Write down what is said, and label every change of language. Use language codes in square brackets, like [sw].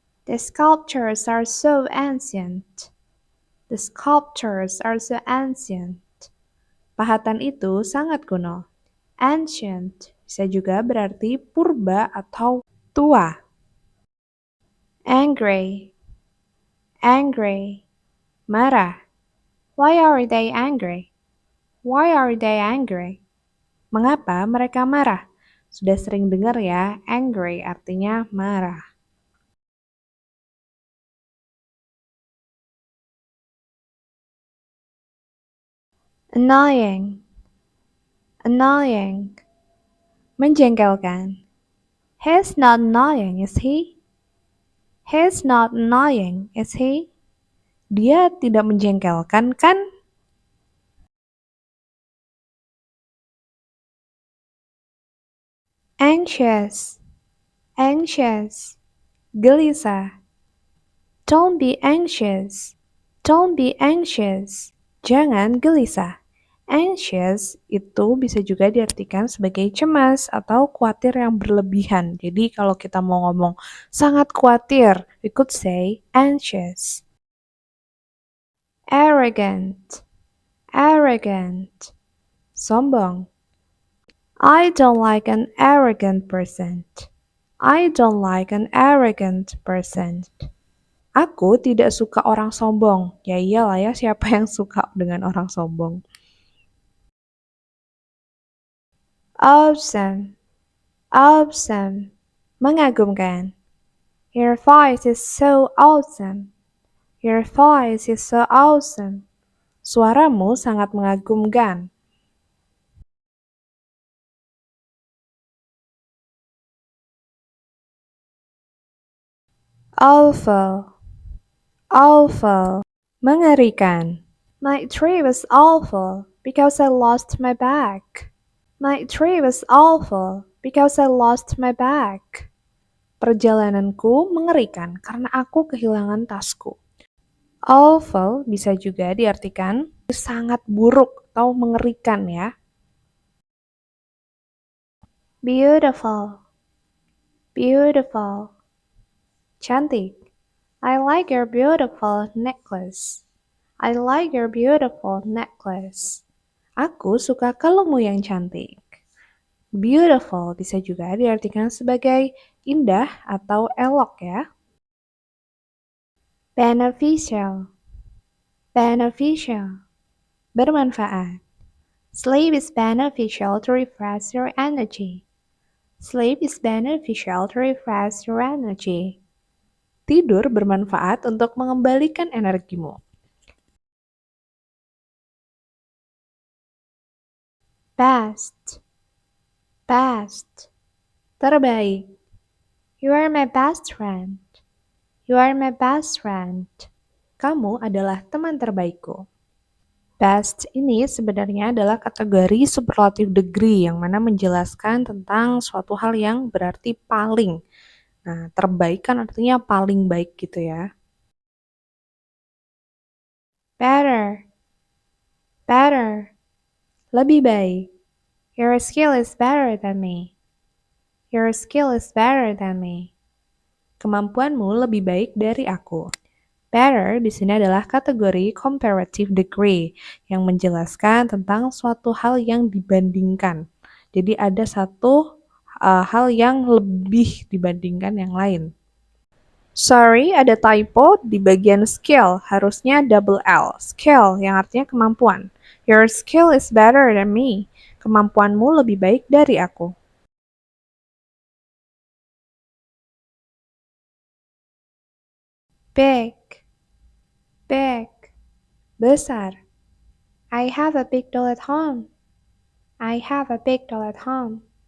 [en] The sculptures are so ancient. The sculptures are so ancient. [id] Pahatan itu sangat kuno. Ancient bisa juga berarti purba atau tua. [en] Angry, angry, marah. Why are they angry? Why are they angry? [id] Mengapa mereka marah? Sudah sering dengar ya, angry artinya marah. [en] Annoying, annoying, menjengkelkan. He's not annoying, is he? He's not annoying, is he? [id] Dia tidak menjengkelkan, kan? [en] Anxious, anxious, gelisah. Don't be anxious, don't be anxious. [id] Jangan gelisah. Anxious itu bisa juga diartikan sebagai cemas atau khawatir yang berlebihan. Jadi kalau kita mau ngomong sangat khawatir, [en] we could say anxious. Arrogant, arrogant, sombong. I don't like an arrogant person. I don't like an arrogant person. [id] Aku tidak suka orang sombong. Ya iyalah ya, siapa yang suka dengan orang sombong? [en] Awesome, awesome, mengagumkan. Your voice is so awesome. Your voice is so awesome. [id] Suaramu sangat mengagumkan. [en] Awful, Awful. Mengerikan. My trip was awful because I lost my bag. My trip was awful because I lost my bag. [id] Perjalananku mengerikan karena aku kehilangan tasku. Awful bisa juga diartikan sangat buruk atau mengerikan ya. [en] Beautiful. Beautiful. Cantik. I like your beautiful necklace. I like your beautiful necklace. [id] Aku suka kalungmu yang cantik. Beautiful bisa juga diartikan sebagai indah atau elok ya. [en] Beneficial. Beneficial. Bermanfaat. Sleep is beneficial to refresh your energy. Sleep is beneficial to refresh your energy. [id] Tidur bermanfaat untuk mengembalikan energimu. [en] Best. Best. Terbaik. You are my best friend. You are my best friend. [id] Kamu adalah teman terbaikku. Best ini sebenarnya adalah kategori superlative degree yang mana menjelaskan tentang suatu hal yang berarti paling. Nah, terbaik kan artinya paling baik gitu ya. [en] Better. Better. [id] Lebih baik. [en] Your skill is better than me. Your skill is better than me. [id] Kemampuanmu lebih baik dari aku. Better di sini adalah kategori comparative degree yang menjelaskan tentang suatu hal yang dibandingkan. Jadi ada satu hal yang lebih dibandingkan yang lain. Sorry, ada typo di bagian skill, harusnya double L. Skill yang artinya kemampuan. [en] Your skill is better than me. [id] Kemampuanmu lebih baik dari aku. [en] Big, big, besar. I have a big doll at home. I have a big doll at home.